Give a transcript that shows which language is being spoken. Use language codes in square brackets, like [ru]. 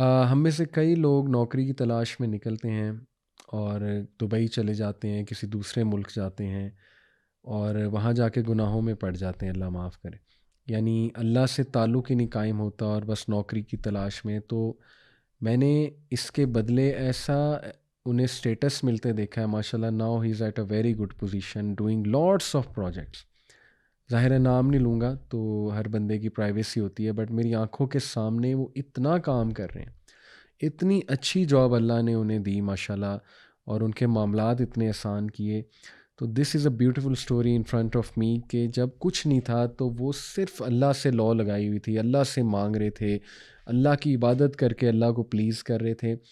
[ur] ہم میں سے کئی لوگ نوکری کی تلاش میں نکلتے ہیں اور دبئی چلے جاتے ہیں، کسی دوسرے ملک جاتے ہیں، اور وہاں جا کے گناہوں میں پڑ جاتے ہیں، اللہ معاف کرے. یعنی اللہ سے تعلق ہی نہیں قائم ہوتا اور بس نوکری کی تلاش میں. تو میں نے اس کے بدلے ایسا انہیں اسٹیٹس ملتے دیکھا ہے ماشاءاللہ. [en] Now he is at a very good position doing lots of projects. [ur] ظاہر ہے نام نہیں لوں گا تو ہر بندے کی پرائیویسی ہوتی ہے، بٹ میری آنکھوں کے سامنے وہ اتنا کام کر رہے ہیں، اتنی اچھی جاب اللہ نے انہیں دی ماشاءاللہ، اور ان کے معاملات اتنے آسان کیے. تو [en] this is a beautiful story in front of me [ur] کہ جب کچھ نہیں تھا تو وہ صرف اللہ سے لا لگائی ہوئی تھی، اللہ سے مانگ رہے تھے، اللہ کی عبادت کر کے اللہ کو پلیز کر رہے تھے.